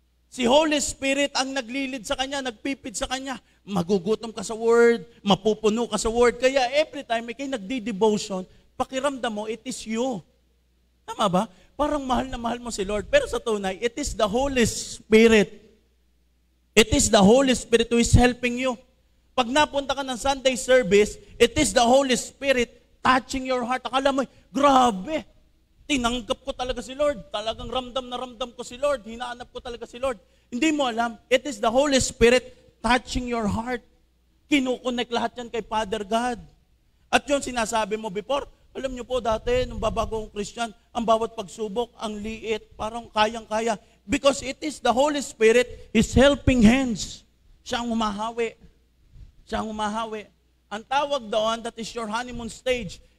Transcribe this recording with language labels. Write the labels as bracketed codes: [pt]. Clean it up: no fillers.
[tl] Si Holy Spirit ang naglilid sa kanya, nagpipid sa kanya. Magugutom ka sa Word, mapupuno ka sa Word. Kaya every time may kayo nagdi-devotion, pakiramdam mo, [en] it is you. [tl] Tama ba? Parang mahal na mahal mo si Lord. Pero sa tunay, [en] it is the Holy Spirit. It is the Holy Spirit who is helping you. Pag napunta ka ng Sunday service, it is the Holy Spirit touching your heart. [tl] Akala mo, grabe, tinanggap ko talaga si Lord. Talagang ramdam na ramdam ko si Lord. Hinaanap ko talaga si Lord. Hindi mo alam, [en] it is the Holy Spirit touching your heart. [tl] Kinukonek lahat yan kay Father God. At yun sinasabi mo before, Alam niyo po dati, nung babago akong Christian, ang bawat pagsubok, ang liit, parang kayang-kaya. [en] Because it is the Holy Spirit, His helping hands. [tl] Siya ang humahawi. Siya ang humahawi. Ang tawag doon, [en] that is your honeymoon stage.